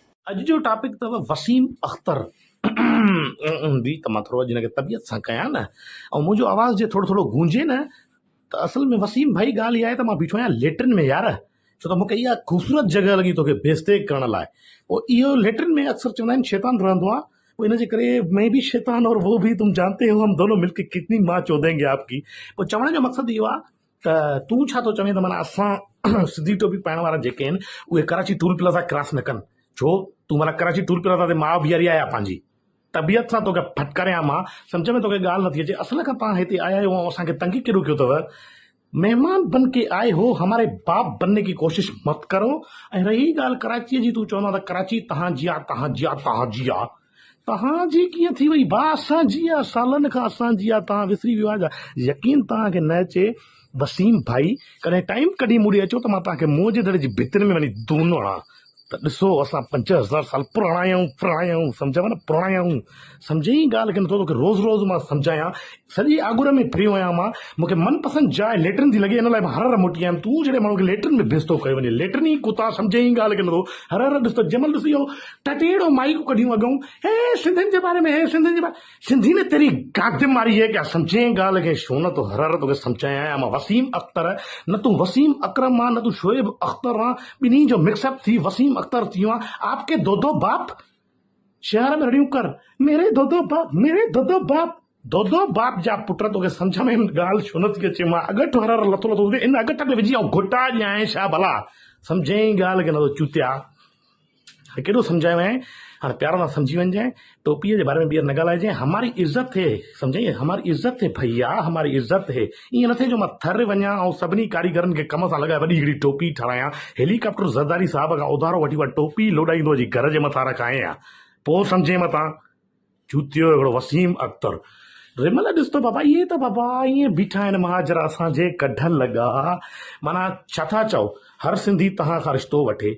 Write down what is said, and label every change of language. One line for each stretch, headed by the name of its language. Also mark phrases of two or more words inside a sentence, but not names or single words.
Sindhi: अॼु जो टॉपिक अथव वसीम अख्तर बि त मां थोरो अॼु हिनखे तबियत सां कयां न, ऐं मुंहिंजो आवाज़ जे थोरो थोरो गूंजे न, त असल में वसीम भाई ॻाल्हि इहा आहे त मां बीठो आहियां लेटरिन में यार, छो त मूंखे इहा ख़ूबसूरत जॻह लॻी तोखे बेस्तेक करण लाइ। पोइ इहो लेटरिन में अक्सर चवंदा आहिनि शैतान रहंदो आहे, पोइ इनजे करे
Urdu: میں بھی شیطان اور وہ بھی تم جانتے ہو، ہم دونوں مل کے کتنی ماں چودیں گے آپ کی.
Sindhi: पोइ चवण जो मक़सदु इहो आहे त तूं छा थो चवें त माना असां सिधी टोपी पाइण वारा जेके आहिनि उहे कराची टूल प्लाज़ा क्रॉस न कनि, छो तूं माना कराची टूल प्लाज़ा ते माउ बीहारी आया पंहिंजी तबियत सां तोखे फटकारियां मां, सम्झ में तोखे ॻाल्हि नथी अचे। असल खां तव्हां हिते आया आहियो ऐं असांखे तंगी केॾो कयो अथव।
Urdu: مہمان بن کے آئے ہو، ہمارے باپ بننے کی کوشش مت کرو.
Sindhi: ऐं रही ॻाल्हि कराचीअ जी, तूं चवंदा त कराची तव्हांजी आहे, तव्हांजी आहे, तव्हांजी आहे, तव्हांजी कीअं थी वई भाउ? असांजी आहे, सालनि खां असांजी आहे, तव्हां विसरी वियो आहे। यकीन तव्हांखे न अचे वसीम भाई, कॾहिं टाइम कढी मुड़ी अचो त मां तव्हांखे मुंहं जे दड़े जी भितियुनि में वञी दूनो हणां त ॾिसो असां 5000 साल पुराणा आहियूं, सम्झव न, पुराणा आहियूं। सम्झे ई ॻाल्हि खे नथो तोखे रोज़ रोज़ मां सम्झायां, सॼी आगुर में फिरियो आहियां मां, मूंखे मनपसंदि जाइ लेटरिन थी लॻे, इन लाइ मां हर मोटी आहियां। तूं जहिड़े माण्हू खे लेटरिन में बेस्तो कयो वञे, लेटरिन ई कुता, सम्झे ई ॻाल्हि खे नथो। हर ॾिस त जंहिंमहिल ॾिस इहो टटेड़ो माइक कढियूं अॻूं, हे सिंधियुनि जे बारे में, हे सिंधियुनि जे बारे, सिंधी
Urdu: میں تیری گادم ماری ہے کیا?
Sindhi: सम्झे ॻाल्हि खे, छो न तो हर तोखे सम्झाया आहियां मां। वसीम अख्तर, न तूं वसीम अकरम आहे, न तूं शोएब अख्तर आहे, ॿिन्ही जो मिक्सअप थी वसीम अख्तर थी वियो आहे।
Urdu: آپ کے دو دو باپ شہر میں
Sindhi: रड़ियूं कर,
Urdu: میرے دو دو باپ، میرے دو دو باپ، دو دو باپ
Sindhi: जा पुट, तोखे सम्झ में ॻाल्हि छो नथी अचे? मां अगट हर लथो लथो इन अगट में विझी ऐं घुटा ॼाए छा भला? सम्झे ई ॻाल्हि खे नथो चूतिया, केॾो सम्झायो आहे। हाणे प्यार सां सम्झी वञजांइ, टोपीअ जे बारे में ॿीहर न ॻाल्हाइजांइ।
Urdu: ہماری عزت تھے، سمجھے، ہماری عزت تھے بھیا، ہماری عزت تھے भैया, हमारी इज़त थे।
Sindhi: ईअं न थे जो मां थर वञा ऐं सभिनी कारीगरनि खे कम सां लॻाए वॾी हिकिड़ी टोपी ठारायां, हेलीकॉप्टर ज़रदारी साहिब खां उधारो वठी उहा टोपी लोॾाईंदो जी घर जे मथां रखायां, पोइ सम्झे मथां चूतियो हिकिड़ो वसीम अख्तर। रिमल ॾिस त बाबा, इहे त बाबा ईअं बीठा आहिनि महाजरा असांजे कढल लॻा, माना छा था चओ, हर सिंधी तव्हां खां रिश्तो वठे।